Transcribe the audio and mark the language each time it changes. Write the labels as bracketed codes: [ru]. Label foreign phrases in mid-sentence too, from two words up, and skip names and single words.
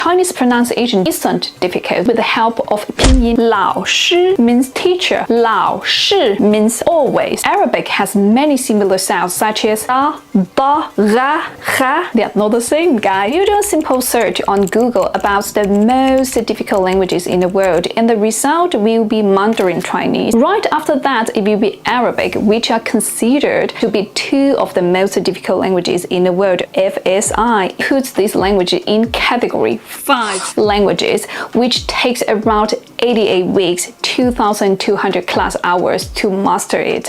[en] Chinese pronunciation isn't difficult with the help of pinyin. 老师 means teacher. 老师 means always. Arabic has many similar sounds such as da, da, ra, ha. They are not the same, guys. You do a simple search on Google about the most difficult languages in the world, and the result will be Mandarin Chinese. Right after that, it will be Arabic, which are considered to be two of the most difficult languages in the world. FSI puts this language in category 5 languages, which takes around 88 weeks, 2,200 class hours to master it.